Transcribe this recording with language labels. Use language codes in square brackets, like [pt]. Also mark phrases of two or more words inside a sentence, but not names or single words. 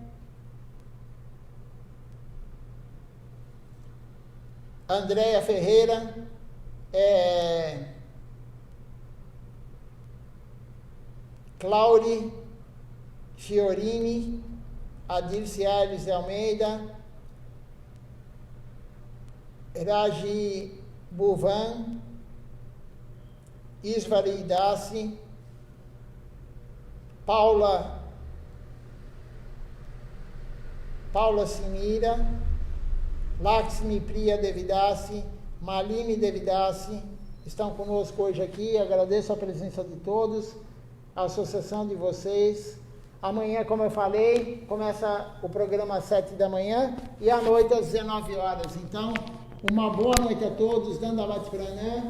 [pt] Andréia Ferreira, Claude Fiorini, Adilce Aires de Almeida, Raji Buvan, Isvari Dassi, Paula Simira, Lakshmi Priya Devidasi, Malini Devidasi, estão conosco hoje aqui. Agradeço a presença de todos, a associação de vocês. Amanhã, como eu falei, começa o programa às 7 da manhã e à noite às 19 horas. Então, uma boa noite a todos, [sa] दण्डवत् प्रणाम.